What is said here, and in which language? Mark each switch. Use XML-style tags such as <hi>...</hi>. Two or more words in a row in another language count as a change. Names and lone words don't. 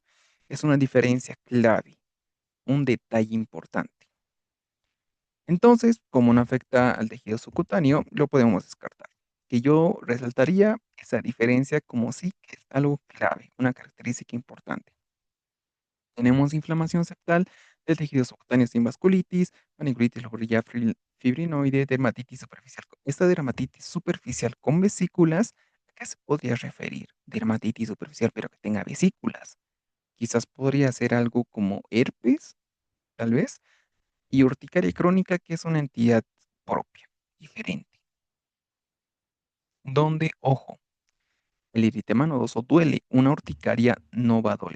<es>Es una diferencia clave, un detalle importante. Entonces, como no afecta al tejido subcutáneo, lo podemos descartar. Que yo resaltaría esa diferencia como sí que es algo clave, una característica importante. Tenemos inflamación septal del tejido subcutáneo sin vasculitis, panicolitis lobular fibrinoide, dermatitis superficial. Esta dermatitis superficial con vesículas, ¿a qué se podría referir? Dermatitis superficial, pero que tenga vesículas. Quizás podría ser algo como herpes, tal vez, y urticaria crónica, que es una entidad propia, diferente, donde, ojo, el eritema nodoso duele, una urticaria no va a doler.</es>